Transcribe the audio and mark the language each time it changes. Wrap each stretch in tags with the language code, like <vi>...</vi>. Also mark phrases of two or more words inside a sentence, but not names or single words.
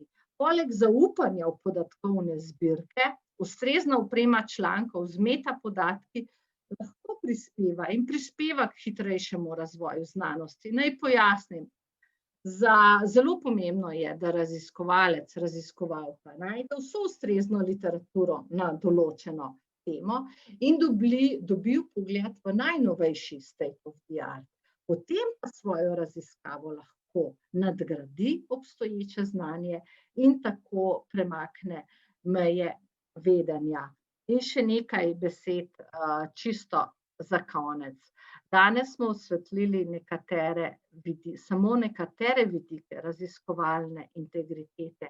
<sl>Poleg zaupanja v podatkovne zbirke, ustrezna oprema člankov z metapodatki lahko prispeva k hitrejšemu razvoju znanosti. Naj pojasnim, zelo pomembno je, da raziskovalec, raziskovalka najde vso ustrezno literaturo na določeno temo in dobi vpogled v najnovejši</sl> <en>state of the art.</en> <sl>Potem pa svojo raziskavo lahko nadgradi obstoječe znanje in tako premakne meje vedenja. In še nekaj besed čisto za konec. Danes smo osvetlili samo nekatere vidike raziskovalne integritete.</sl>